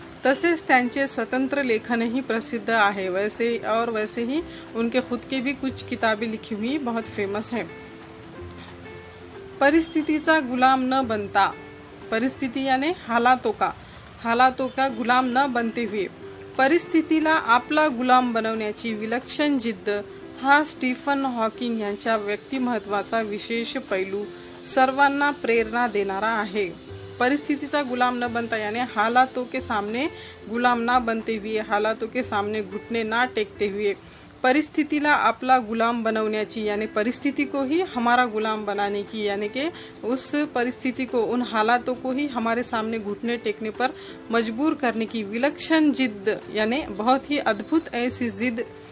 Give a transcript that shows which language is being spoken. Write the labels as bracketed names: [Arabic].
[Marathi] तसेच त्यांचे स्वतंत्र लेखनही प्रसिद्ध आहे। [Hindi] वैसे ही उनके खुद के भी कुछ किताबें लिखी हुई बहुत फेमस है। [Marathi] परिस्थितीचा गुलाम न बनता, परिस्थिती [Hindi] यानी हालातों का गुलाम न बनते हुए [Marathi] परिस्थितीला आपला गुलाम बनवण्याची विलक्षण जिद्द हा स्टीफन हॉकिंग यांच्या व्यक्तिमत्वाचा विशेष पैलू सर्वांना प्रेरणा देणारा आहे। परिस्थितीचा गुलाम न बनता [Hindi] यानी हालातों के सामने गुलाम ना बनते हुए, हालातों के सामने घुटने ना टेकते हुए [Marathi] परिस्थितीला आपला गुलाम बनवण्याची [Hindi] यानी परिस्थिति को ही हमारा गुलाम बनाने की, यानी कि उस परिस्थिति को, उन हालातों को ही हमारे सामने घुटने टेकने पर मजबूर करने की विलक्षण जिद्द यानी बहुत ही अद्भुत ऐसी जिद